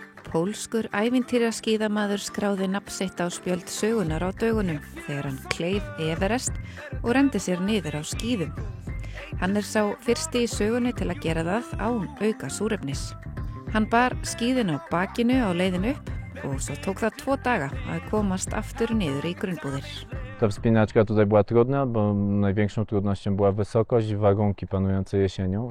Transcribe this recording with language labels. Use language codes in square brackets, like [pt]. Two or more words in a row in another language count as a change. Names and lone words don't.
[is] Pólskur ævintýraskíðamaður skráði nafn sitt á spjöld sögunar á dögunum þegar hann kleif Everest og renndi sér niður á skíðum. Hann sá fyrsti í sögunni til að gera það án auka súrefnis. Hann bar skíðin á bakinu á leiðinu upp og svo tók það 2 daga að komast aftur niður í grunnbúðir. [pl] Ta wspinaczka tutaj była trudna, bo największą trudnością była wysokość i warunki panujące jesienią.